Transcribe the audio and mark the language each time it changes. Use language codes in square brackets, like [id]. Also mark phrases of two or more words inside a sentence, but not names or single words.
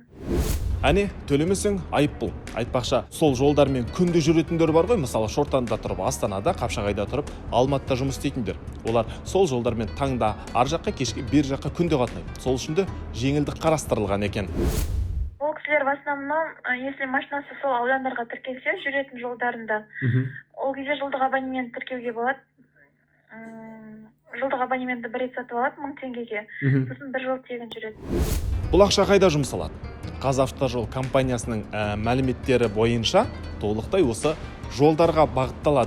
[kk] Әне, төлемесең айыппұл. Айтпақша, сол жолдармен күнде жүретіндер бар ғой, мысалы Шортанда тұрып, Астанада, Қапшағайда тұрып, Алматыда жұмыс істейтіндер. Олар сол жолдармен таңда ар жаққа, кешке бер жаққа күнде қатынайды. Сол үшін де жеңілдік қарастырылған екен. Ол кісілер [ru] в основном, если [kk] машинасы сол аудандарға тіркелсе, жүретін жолдарында, ол кезде жылдық абонемент тіркеуге болады. Жылдық абонементті бір рет сатып алады 1000 теңгеге, сосын бір жыл тегін жүреді. Бұл ақша қайда жұмсалады? Қазавтожол компаниясының мәліметтері бойынша толықтай осы жолдарға бағытталады.